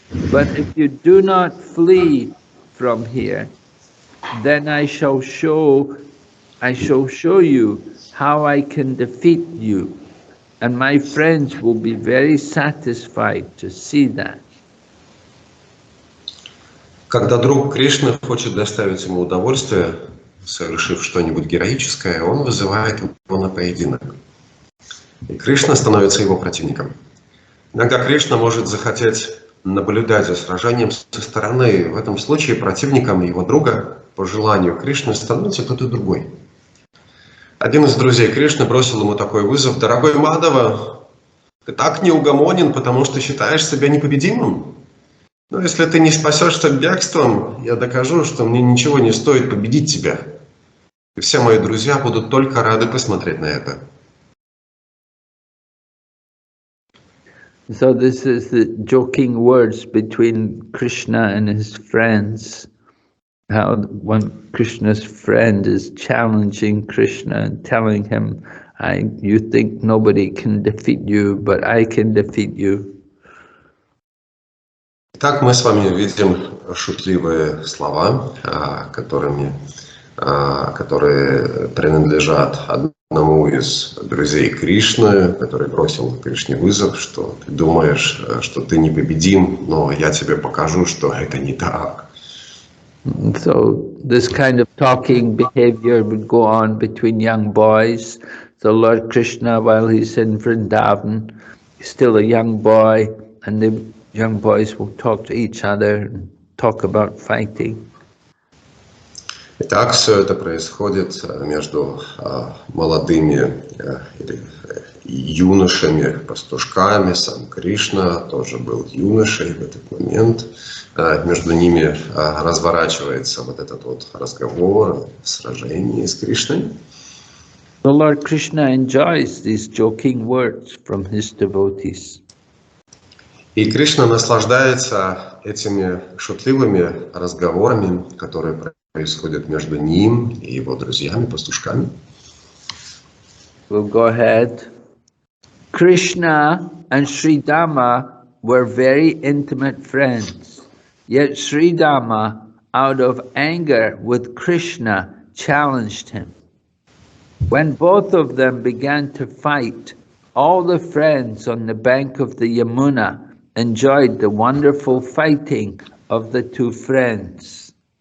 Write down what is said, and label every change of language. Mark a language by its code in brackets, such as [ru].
[en] But if you do not flee from here, then I shall show you how I can defeat you, and my friends will be very satisfied to see that." [ru] Когда друг Кришны хочет доставить ему удовольствие, совершив что-нибудь героическое, он вызывает его на поединок. И Кришна становится его противником. Иногда Кришна может захотеть наблюдать за сражением со стороны. В этом случае противником его друга, по желанию Кришны, становится кто-то другой. Один из друзей Кришны бросил ему такой вызов: «Дорогой Мадхава, ты так неугомонен, потому что считаешь себя непобедимым? Но если ты не спасешься бегством, я докажу, что мне ничего не стоит победить тебя. И все мои друзья будут только рады посмотреть на это». [en] So this is the joking words between Krishna and his friends. How one Krishna's friend is challenging Krishna and telling him, you think nobody can defeat you, but I can defeat you. [ru] Итак, мы с вами видим шутливые слова, которые принадлежат одному одному из друзей Кришны, который бросил Кришне вызов, что ты думаешь, что ты непобедим, но я тебе покажу, что это не так. [en] So this kind of talking behavior would go on between young boys. So Lord Krishna, while he's in Vrindavan, he's still a young boy, and the young boys will talk to each other and talk about fighting. [ru] Итак, все это происходит между молодыми или юношами, пастушками. Сам Кришна тоже был юношей в этот момент. Между ними разворачивается вот этот вот разговор, сражение с Кришной. [en] The Lord Krishna enjoys these joking words from his devotees. [ru] И Кришна наслаждается этими шутливыми разговорами, которые происходят между ним и его друзьями, пастушками. [en] We'll go ahead. Krishna and Sri Dhamma were very intimate friends. Yet Sri Dhamma, out of anger with Krishna, challenged him. When both of them began to fight, all the friends on the bank of the Yamuna enjoyed the wonderful fighting of the two friends.